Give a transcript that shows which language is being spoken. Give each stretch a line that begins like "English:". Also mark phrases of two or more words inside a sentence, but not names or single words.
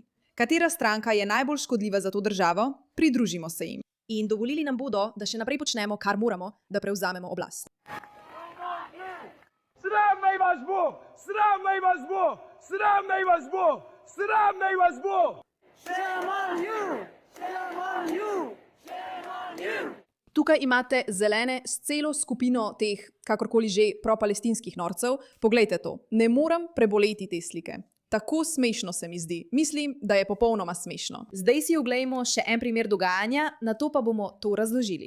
Slovenian: Katera stranka je najbolj škodljiva za to državo? Pridružimo se jim. In dovolili nam bodo, da še naprej počnemo, kar moramo, da prevzamemo oblast. Sram naj vas bo! Sram naj vas bo! Sram naj vas bo! Sram naj vas bo!
English: Shame on you! Shame on you! Shame on you!
Slovenian: Tukaj imate zelene s celo skupino teh, kakorkoli že, pro-palestinskih norcev. Poglejte to. Ne morem preboleti te slike. Tako smešno se mi zdi. Mislim, da je popolnoma smešno. Zdaj si oglejmo še en primer dogajanja, nato pa bomo to razložili.